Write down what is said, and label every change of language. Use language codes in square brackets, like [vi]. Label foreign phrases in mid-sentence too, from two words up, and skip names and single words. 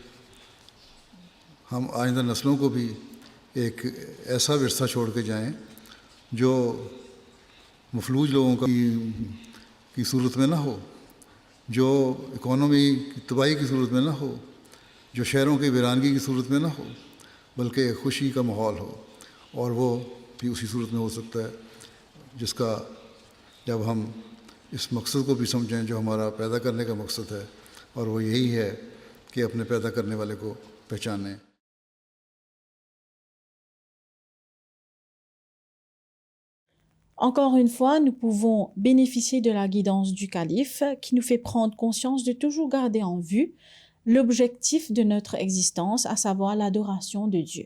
[ur] ہم آئندہ نسلوں کو بھی ایک ایسا ورثہ چھوڑ کے جائیں جو مفلوج لوگوں کی صورت میں نہ ہو، جو इकोनॉमी کی تباہی کی صورت میں نہ ہو، جو شہروں کی ویرانگی کی صورت میں نہ ہو، بلکہ ایک خوشی کا ماحول ہو। اور وہ بھی اسی صورت میں ہو سکتا ہے جس کا جب ہم اس مقصد کو بھی سمجھیں جو ہمارا پیدا کرنے کا مقصد ہے، اور وہ یہی ہے کہ اپنے پیدا کرنے والے کو پہچانیں. [fr] Encore une fois, nous pouvons bénéficier de la guidance du calife qui nous fait prendre conscience de toujours garder en vue l'objectif de notre existence, à savoir l'adoration de Dieu.